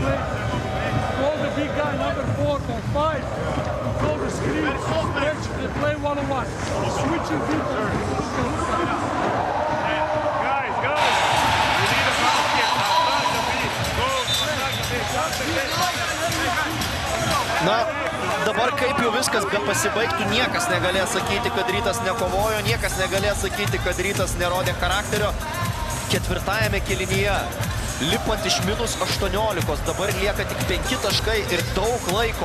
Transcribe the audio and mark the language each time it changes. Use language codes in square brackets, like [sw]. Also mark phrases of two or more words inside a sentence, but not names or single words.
[en] Call the big guy, number 4 or 5. Call the screen, stretch, they play one-on-one. Switching people. Guys, we need a foul here. [lt] Na, dabar kaip jau viskas be pasibaigtų, niekas negalės sakyti, kad Rytas nekovojo, niekas negalės sakyti, kad Rytas nerodė charakterio. Ketvirtajame kėlinyje, lipant iš -18, dabar lieka tik 5 taškai ir daug laiko.